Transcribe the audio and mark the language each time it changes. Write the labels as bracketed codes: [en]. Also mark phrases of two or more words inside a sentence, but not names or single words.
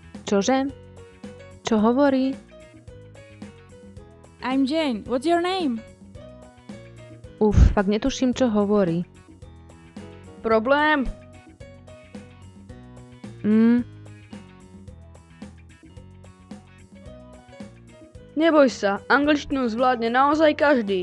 [sk] Čože? Čo hovorí? [en] I'm Jane. What's your name? [sk] Fakt netuším, čo hovorí. Problém? Neboj sa, angličtinu zvládne naozaj každý.